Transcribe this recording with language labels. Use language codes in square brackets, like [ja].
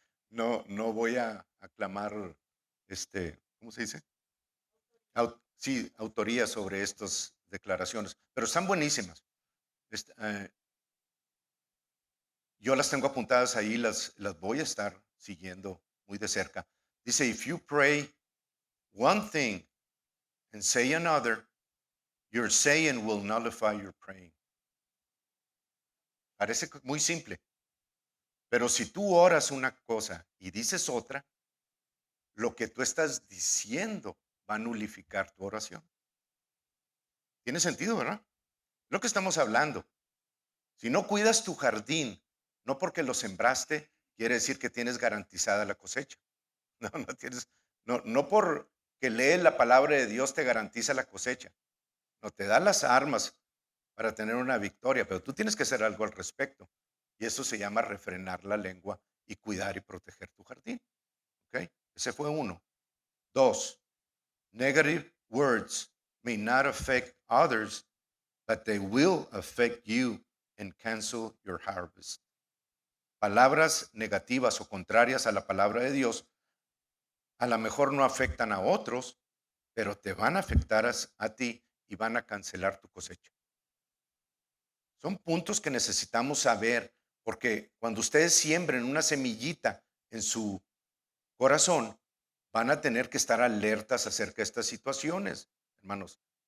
[es] No, no voy a aclamar, ¿cómo se dice? Sí, autoría sobre estas declaraciones, pero están buenísimas. Este, eh, Yo las tengo apuntadas ahí, las voy a estar siguiendo muy de cerca. [en] Dice, if you pray one thing and say another, your saying will nullify your praying. [es] Parece muy simple, pero si tú oras una cosa y dices otra, lo que tú estás diciendo va a nulificar tu oración. Tiene sentido, ¿verdad? Lo que estamos hablando. Si no cuidas tu jardín, no porque lo sembraste, quiere decir que tienes garantizada la cosecha. No, no tienes, no, no por que lees la palabra de Dios te garantiza la cosecha. No te da las armas para tener una victoria, pero tú tienes que hacer algo al respecto. Y eso se llama refrenar la lengua y cuidar y proteger tu jardín. ¿Ok? Ese fue uno. [en] Dos, negative words may not affect others, but they will affect you and cancel your harvest. [es] Palabras negativas o contrarias a la palabra de Dios a lo mejor no afectan a otros, pero te van a afectar a ti y van a cancelar tu cosecha. Son puntos que necesitamos saber, porque cuando ustedes siembren una semillita en su corazón, van a tener que estar alertas acerca de estas situaciones, hermanos.